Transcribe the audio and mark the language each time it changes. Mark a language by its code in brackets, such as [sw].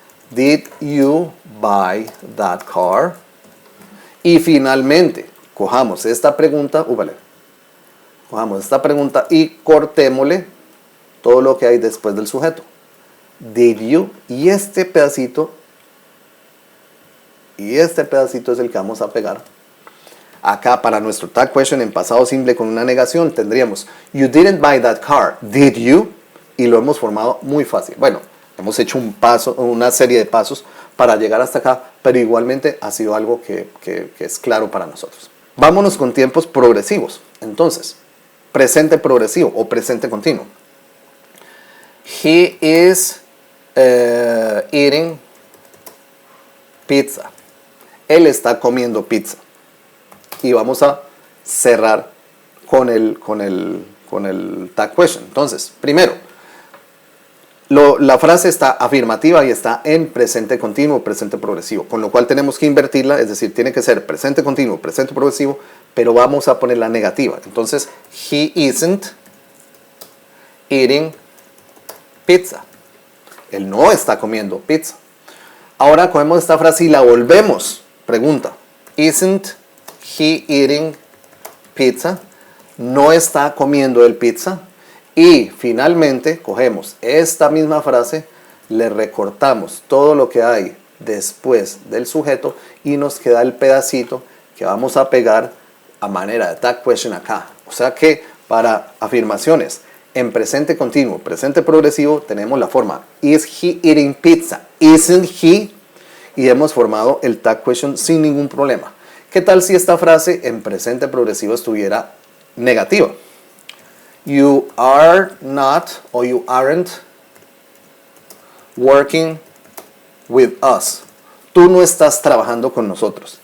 [en] Did you buy that car? [es] Y finalmente, cojamos esta pregunta, cojamos esta pregunta y cortémosle todo lo que hay después del sujeto. [en] Did you? [es] Y este pedacito es el que vamos a pegar acá para nuestro tag question en pasado simple con una negación. Tendríamos, [en] you didn't buy that car, did you? [es] Y lo hemos formado muy fácil. Bueno, hemos hecho una serie de pasos para llegar hasta acá, pero igualmente ha sido algo que es claro para nosotros. Vámonos con tiempos progresivos. Entonces, presente progresivo o presente continuo. [en] He is eating pizza. [es] Él está comiendo pizza. Y vamos a cerrar con el tag question. Entonces, primero, la frase está afirmativa y está en presente continuo, presente progresivo, con lo cual tenemos que invertirla, es decir, tiene que ser presente continuo, presente progresivo, pero vamos a poner la negativa. [en] Entonces, he isn't eating pizza. [es] Él no está comiendo pizza. Ahora cogemos esta frase y la volvemos. [en] Pregunta, isn't he eating pizza? [es] ¿No está comiendo el pizza? Y finalmente cogemos esta misma frase, le recortamos todo lo que hay después del sujeto y nos queda el pedacito que vamos a pegar a manera de tag question acá. O sea que para afirmaciones en presente continuo, presente progresivo, tenemos la forma [en] is he eating pizza? Isn't he? [es] Y hemos formado el tag question sin ningún problema. ¿Qué tal si esta frase en presente progresivo estuviera negativa? [en] You are not or you aren't working with us. [es] Tú no estás trabajando con nosotros.